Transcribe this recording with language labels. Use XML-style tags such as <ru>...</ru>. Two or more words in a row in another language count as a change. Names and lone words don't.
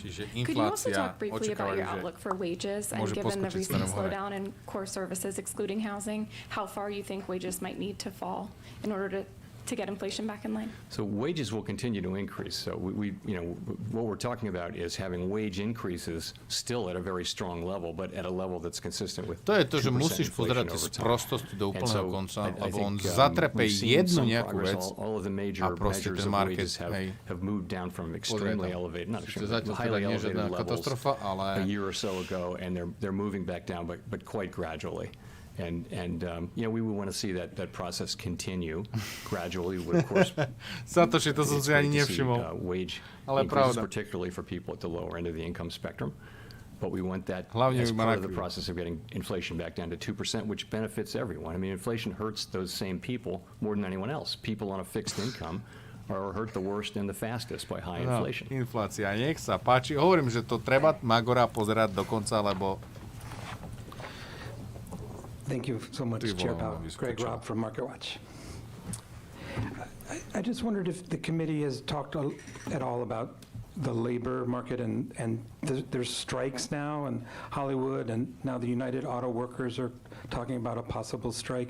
<en>Could you also talk briefly about your outlook for wages, and given the recent slowdown in core services excluding housing, how far you think wages might need to fall in order to get inflation back in line? So wages will continue to increase. So we what we're talking about is having wage increases still at a very strong level, but at a level that's consistent with 2%</en> <sk>To je to, že musíš pozerať z prostosti do úplného konca, lebo on zatrepe jednu nejakú vec a proste ten market, hej,</sk> <en>have moved down from extremely elevated, not extremely,</en> <sk>zatiaľ</sk> <en>highly</en> <sk>teda nie</sk> <en>elevated</en> <sk>žiadna</sk> <en>levels</en> <sk>katastrofa, ale</sk> <en>a year or so ago, and they're moving back down, but quite gradually. And we would want to see that process continue gradually. Of course,</en> <sk>Satoshi, to som si ani nevšimol.</sk> <en>Wage</en> <sk>Ale</sk> <en>increases,</en> <sk>pravda.</sk> <en>particularly for people at the lower end of the income spectrum. But we want that</en> <sk>Hlavne</sk> <en>as part of the</en> <sk>Maraku.</sk> <en>process of getting inflation back down to 2%, which benefits everyone. I mean, inflation hurts those same people more than anyone else. People on a fixed income are hurt the worst and the fastest by high inflation.</en> <sk>Inflácia, nech sa páči. Hovorím, že to treba Magora pozerať do konca, lebo</sk> <en>Thank you so much, Chair Powell. Greg Robb from MarketWatch. I just wondered if the committee has talked at all about the labor market, and there's strikes now in Hollywood, and now the United Auto Workers are talking about a possible strike.</en>